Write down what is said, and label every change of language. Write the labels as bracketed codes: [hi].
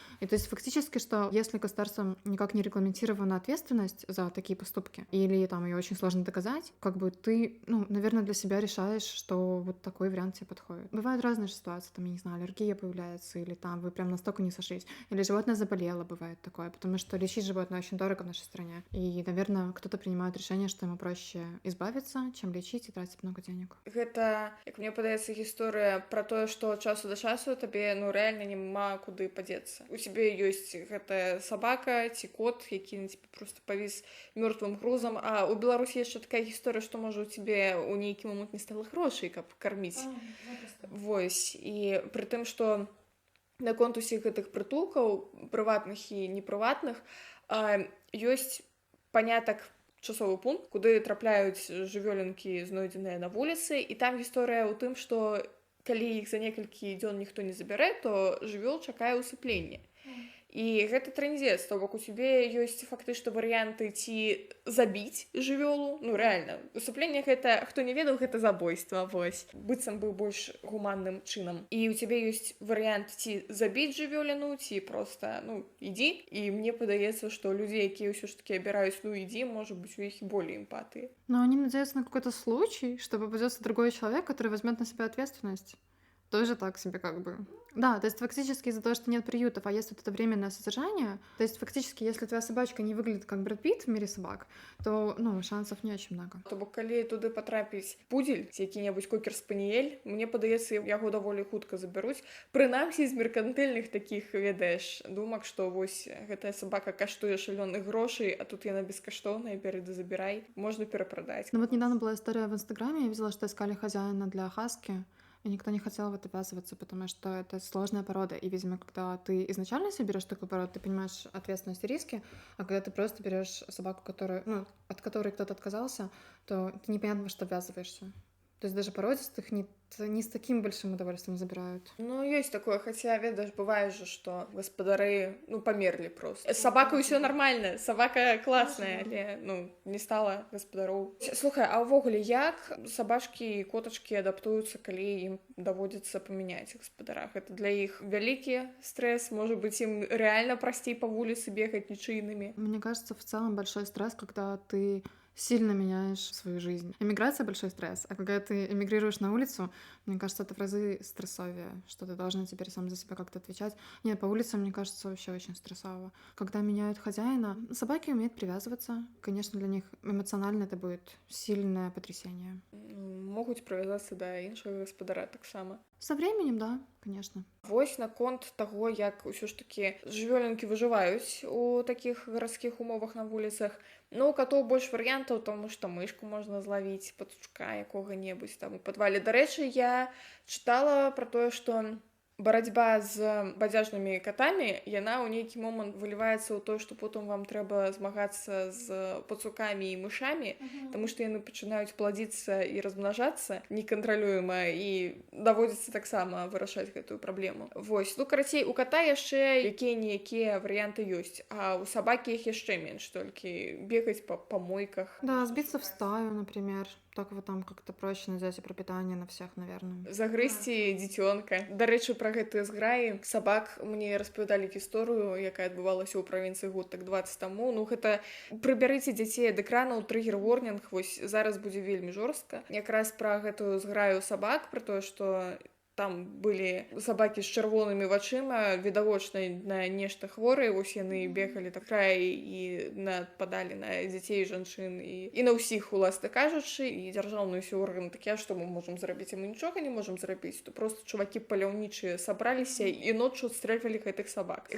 [ru] И то есть фактически, что если государством никак не регламентирована ответственность за такие поступки, или там ее очень сложно доказать, как бы ты, ну, наверное, для себя решаешь, что вот такой вариант тебе подходит. Бывают разные ситуации, там, я не знаю, аллергия появляется, или там вы прям настолько не сошлись, или животное заболело, бывает такое, потому что лечить животное очень дорого в нашей стране. И, наверное, кто-то принимает решение, что ему проще избавиться, чем лечить и тратить много денег. [be] Гэта, як мне падаецца, гісторыя пра тое, што ад часу да часу табе, ну, рэальна няма куды падзецца. У цябе ёсць гэтая сабака ці кот, які на цябе проста павіс мёртвым грузам, а ў Беларусі яшчэ такая гісторыя, што, можа, у цябе ў нейкі момант не стала грошай, каб карміць. Вось, і пры тым, што наконт усіх гэтых прытулкаў, прыватных і непрыватных, ёсць панятак часовы пункт, куды трапляюць жывёлінкі, знойдзеныя на вуліцы, і там гісторыя ў тым, што калі іх за некалькі дзён ніхто не забярэ, то жывёл чакае ўсыпленне. І гэта трындзец, то бок у цябе ёсць фактычна варыянты ці забіць жывёлу, ну рэальна, усыпленне гэта, хто не ведаў, гэта забойства, вось, быццам бы больш гуманным чынам. І у цябе ёсць варыянт ці забіць жывёліну, ці проста, ну, ідзі, і мне падаецца, што людзі, якія ўсё ж такі абіраюць, ну, ідзі, можа быць, у іх болей эмпатыі. [ru] Но они надеются на какой-то случай, что попадется другой человек, который возьмет на себя ответственность. тоже так себе как бы. Да, то есть фактически из-за того, что нет приютов, а есть вот это временное содержание, то есть фактически, если твоя собачка не выглядит как Брэд Питт в мире собак, то, ну, шансов не очень много. То бок калі туды патрапіць пудзель ці які-небудзь кокер-спаніель, мне падаецца, яго даволі хутка забяруць. Прынамсі з меркантыльных такіх, ведаеш, думак, што вось гэтая сабака каштуе шалёных грошай, а тут яна бескаштоўная, бяры да забірай, можна перапрадаць. Ну вот недавно была история в Инстаграме, я видела, что искали хозяина для хаски, и никто не хотел в это ввязываться, потому что это сложная порода. И, видимо, когда ты изначально себе берешь такую породу, ты понимаешь ответственность и риски, а когда ты просто берешь собаку, которую, ну, от которой кто-то отказался, то ты непонятно, во что ввязываешься. То есть даже породистых не с таким большим удовольствием забирают. [be] Ну, ёсць такое, хаця, ведаеш, бывае же, што гаспадары, ну, памерлі просто. З сабакай усё нармальна, сабака класная, але, ну, не стала гаспадароў. Слухай, а ўвогуле, як сабачкі і котачкі адаптуюцца, калі ім даводзіцца памяняць гаспадарах? Это для іх вялікі стрэс, можа быць, ім рэальна прасцей па вуліцы бегаць нічыйнымі? [ru] Мне кажется, в целом большой стресс, когда ты сильно меняешь свою жизнь. Эмиграция — большой стресс, а когда ты эмигрируешь на улицу, мне кажется, это в разы стрессовее, что ты должна теперь сам за себя как-то отвечать. Нет, по улицам, мне кажется, вообще очень стрессово. Когда меняют хозяина, собаки умеют привязываться. Конечно, для них эмоционально это будет сильное потрясение. [be] Могуць прывязацца да іншага гаспадара таксама. [ru] Со временем, да, конечно. [be] Вось наконт таго, як ўсё ж такі жывёлінкі выжываюць у такіх гарадскіх умовах на вуліцах. Ну, у катоў больш варыянтаў, таму што мышку можна злавіць, пацучка якога-небудзь там у падвале. Дарэчы, я чытала пра тое, што барацьба з бадзяжнымі катамі, яна ў нейкі момант выліваецца ў тое, што потым вам трэба змагацца з пацукамі і мышамі, таму што яны пачынаюць пладзіцца і размнажацца некантралюема, і даводзіцца таксама вырашаць гэтую праблему. Вось, ну, карацей, у ката яшчэ якія-ніякія варыянты ёсць, а у сабакі іх яшчэ менш, толькі бегаць па помойках. [ru] Да, сбиться в стаю, например. Так вот там как-то проще взять и пропитание на всех, наверное. [be] Загрызці дзіцёнка. Дарэчы, пра гэтыя зграі сабак мне распавядалі гісторыю, якая адбывалася ў правінцыі год так 20 таму. Ну, гэта прыбярыце дзяцей ад экранаў, трыгер-ворнінг, вось зараз будзе вельмі жорстка. Якраз пра гэтую зграю сабак, пра тое, што там былі сабакі з чырвонымі вачыма, відавочна на нешта хворыя, вось яны бегалі так край і нападалі на дзяцей, жанчын і на ўсіх, уласна кажучы, і дзяржаўныя ўсе органы такія, што мы можам зрабіць, а мы нічога не можам зрабіць, то просто чувакі паляўнічыя сабраліся і ноччу адстрэльвалі гэтых сабак.